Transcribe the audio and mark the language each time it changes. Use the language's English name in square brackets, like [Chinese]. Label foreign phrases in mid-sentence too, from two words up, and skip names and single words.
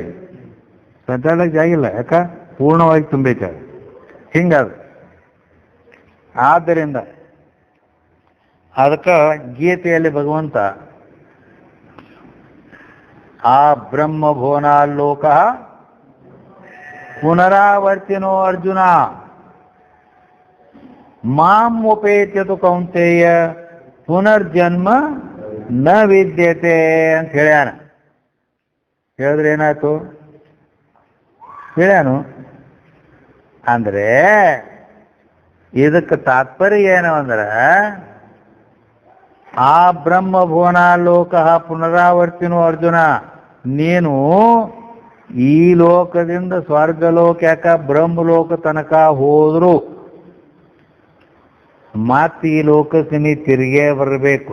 [Kannada] ಸರಿದಾಡೋಕೆ ಜಾಗಿಲ್ಲ. ಯಾಕ? ಪೂರ್ಣವಾಗಿ ತುಂಬೈತೆ. ಹಿಂಗದು. ಆದ್ದರಿಂದ ಅದಕ್ಕೆ ಗೀತೆಯಲ್ಲಿ ಭಗವಂತ [Sanskrit] ಆ ಬ್ರಹ್ಮಭುವನಾಲೋಕ ಪುನರಾವರ್ತಿನೋ ಅರ್ಜುನ ಮಾಂ ಉಪೇತ್ಯತು ಕೌಂತೆಯ ಪುನರ್ಜನ್ಮ ನ ವಿದ್ಯತೆ [Kannada] ಅಂತ ಹೇಳ್ಯಾನ. ಹೇಳಿದ್ರೆ ಏನಾಯ್ತು? ಹೇಳ್ಯಾನು ಅಂದ್ರೆ ಇದಕ್ಕೆ ತಾತ್ಪರ್ಯ ಏನು ಅಂದ್ರೆ, [Sanskrit] ಆ ಬ್ರಹ್ಮಭುವನಾಲೋಕ ಪುನರಾವರ್ತಿನೋ ಅರ್ಜುನ, [Kannada] ನೀನು ಈ ಲೋಕದಿಂದ ಸ್ವರ್ಗಲೋಕ ಯಾಕ ಬ್ರಹ್ಮಲೋಕ ತನಕ ಹೋದ್ರು ಮತ್ತೆ ಈ ಲೋಕಕ್ಕೆ ನೀ ತಿರುಗೇ ಬರಬೇಕು.